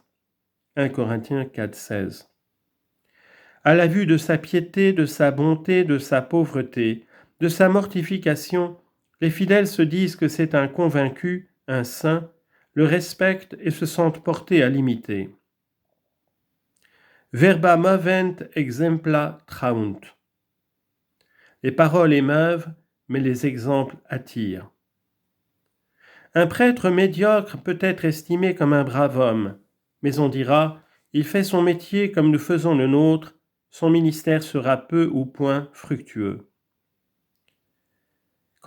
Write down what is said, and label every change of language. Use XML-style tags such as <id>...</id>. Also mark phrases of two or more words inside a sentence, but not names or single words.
<fr>1 Corinthiens 4, 16. À la vue de sa piété, de sa bonté, de sa pauvreté, de sa mortification, les fidèles se disent que c'est un convaincu, un saint, le respectent et se sentent portés à l'imiter.</fr> <la>Verba movent exempla traunt.</la> <fr>Les paroles émeuvent, mais les exemples attirent. Un prêtre médiocre peut être estimé comme un brave homme, mais on dira, il fait son métier comme nous faisons le nôtre, son ministère sera peu ou point fructueux.</fr>